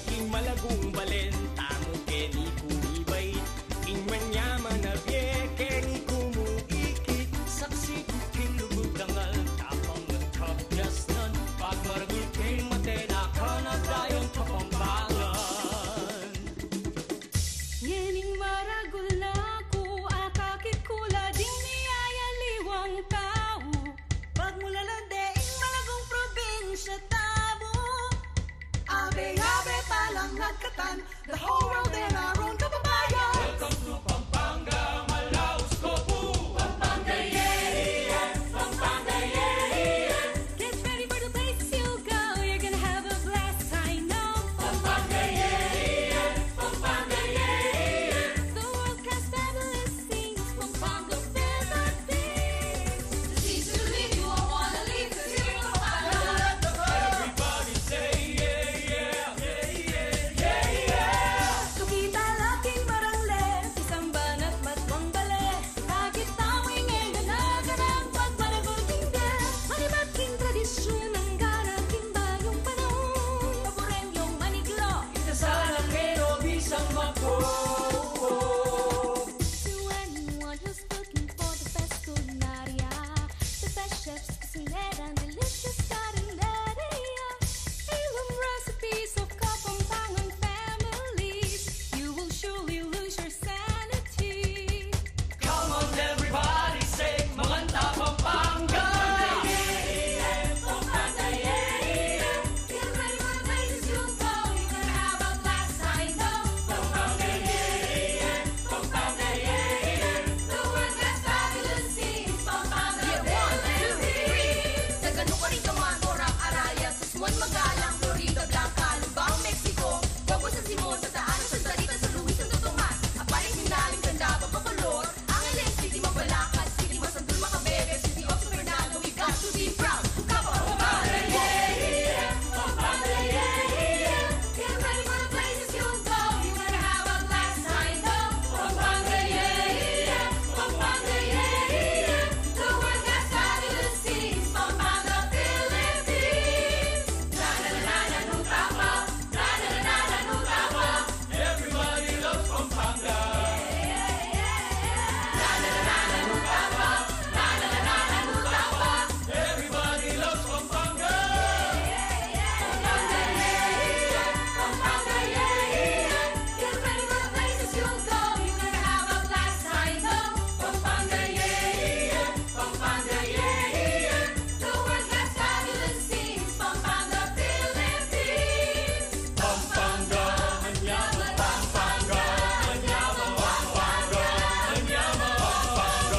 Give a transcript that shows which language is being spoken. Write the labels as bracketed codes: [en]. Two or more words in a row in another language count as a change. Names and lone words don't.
[pam] malagong balen, tamo keni kumibay, ing manyaman na bie, keni kumuikik, saksi king lugod dangal, tapang nagkabdas nun, pagmaragul kay matena ka na dayong kapampangan. Yening maragul na ko, akakikula ding niyayaliwang tao. Pagmulalandeing malagong probinsya tabo. Abe-abe palang nagkatan, [en] the whole world in our own kababayan. Welcome to Pampanga, Malaus, Copu, Pampanga, yeah, Pampanga, yeah. Get ready for the place you'll go, you're gonna have a blast, I know. Pampanga, yeah, Pampanga, yeah. The world-class fabulous scenes, Pampanga, Philippines. The seas to leave, you won't wanna leave, 'cause you're in Pampanga. everybody say yeah, yeah, yeah, yeah, yeah, yeah. [pam] Sukita laking marangle, isang banat matwang bale. Kahit tawing ganang pagmaragol tingga. Manibaking tradisyon ang garating bagong panahon. Paborenyong maniglo, Sana keno bisang mapo. [en] to anyone who's looking for the best culinaria, the best chefs, [pam] kusinera, [en] and delicious carineria. Heirloom recipes of Kapampangan families. You will surely lose your sanity. Come on everybody say [pam] Manganta Pampanga. [en] Pampanga, yeah. Get ready for the places you'll go. You're gonna have a blast, I know. Pampanga, yeah. Pampanga, yeah. The world has fabulous scenes. Pampanga, Philippines. [pam] Sa ganun ka rin kaman, Morac, Araya, Susmuan, Magalang, Florida, Blanca, Lubao, Mexico, Bago sa Simon, sa Daan, sa Sarita, sa Luis, [en] Santo Tomas, Apalit, Sinaling, Ganda, Bacolor, Angeles, City, Mabalacat, City, Masandul, Macabebe, City of Fernando, we got to be proud. Pampanga, yeah, Pampanga, yeah. Get ready for the places you'll go. You're gonna have a blast, I know. Pampanga, yeah, Pampanga, yeah. The world has fabulous scenes. Pampanga, Philippines. La la la la la, no tapa. La la la la la, no tapa. Everybody loves Pampanga. La la la la la, no tapa. La la la la la, no tapa. Everybody loves Pampanga. Pampanga, yeah. Get ready for the places you'll go. You're gonna have a blast, I know. Pampanga, yeah. Pampanga, yeah. The world has fabulous scenes. Pampanga, Philippines. [pam] Pampanga, manyaman, Pampanga, manyaman, Pampanga, manyaman, Pampanga.